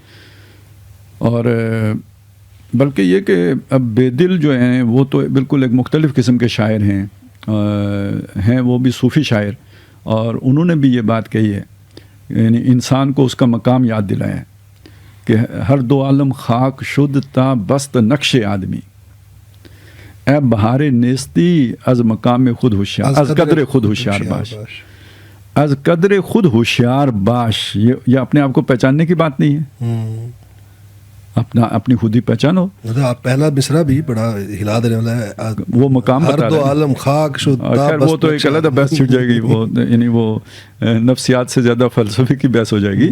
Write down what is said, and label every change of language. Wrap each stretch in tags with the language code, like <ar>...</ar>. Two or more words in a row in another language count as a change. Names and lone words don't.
<ur>اور بلکہ یہ کہ اب بے دل جو ہیں وہ تو بالکل ایک مختلف قسم کے شاعر ہیں وہ بھی صوفی شاعر, اور انہوں نے بھی یہ بات کہی ہے, یعنی انسان کو اس کا مقام یاد دلایا ہے کہ</ur> <fa>ہر دو عالم خاک شد تا بست نقش آدمی, اے بہار نیستی از مقام خود ہوشیار, از قدر خود ہوشیار باش, از قدر خود ہوشیار باش.</fa> <ur>یہ اپنے آپ کو پہچاننے کی بات نہیں ہے, اپنی خودی پہچانو. آپ پہلا مصرع بھی بڑا ہلا دینے والا ہے, وہ مقام</ur> <fa>ہر دو عالم خاک شد.</fa> <ur>خیر وہ تو ایک علیحدہ بحث چھٹ جائے گی, وہ یعنی وہ نفسیات سے زیادہ فلسفے کی بحث ہو جائے گی.</ur>